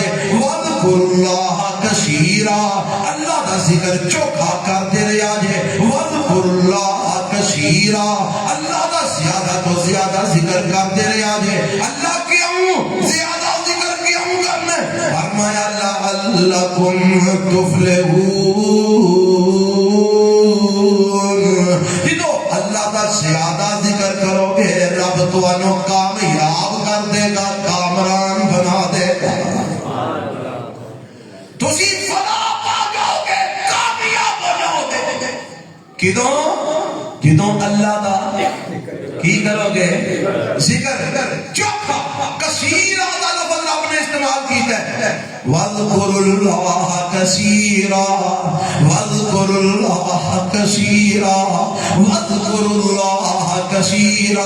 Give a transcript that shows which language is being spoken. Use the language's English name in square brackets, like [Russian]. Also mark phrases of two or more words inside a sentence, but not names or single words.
[Arabic] واذکروا اللہ کثیرا، [Punjabi] اللہ دا ذکر چوکھا کرتے رہا جے. [Arabic] واذکروا اللہ کثیرا، [Punjabi] اللہ دا زیادہ تو زیادہ ذکر کرتے رہا جے. [Urdu] اللہ کیوں زیادہ ذکر کیوں کرنا ہے؟ [Arabic] فرمایا لعلکم تفلحون. [Punjabi] جدو اللہ دا زیادہ ذکر کرو گے رب تانوں کامیاب کر دے گا، کامران بنا دے گا. تسی فلاح پا جاؤ گے، کامیاب ہو جاؤ گے. کدوں جدوں اللہ دا کی کرو گے ذکر. چوکھا کثیرا دا لفظ رب نے استعمال کیتا ہے. [Arabic] واذکروا اللہ کثیرا واذکروا اللہ کثیرا واذکروا اللہ کثیرا.